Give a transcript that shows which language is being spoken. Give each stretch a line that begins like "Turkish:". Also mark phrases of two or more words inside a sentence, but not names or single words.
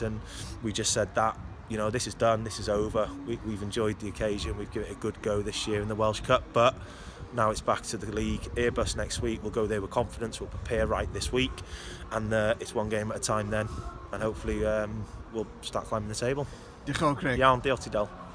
English: And we just said that. This is done, this is over. We've enjoyed the occasion, we've given it a good go this year in the Welsh Cup, but now it's back to the league. Airbus next week, we'll go there with confidence, we'll prepare right this week, and it's one game at a time then, and hopefully we'll start climbing the table.
Welsh: Diolch yn fawr, Craig. Iawn, diolch ti, Del.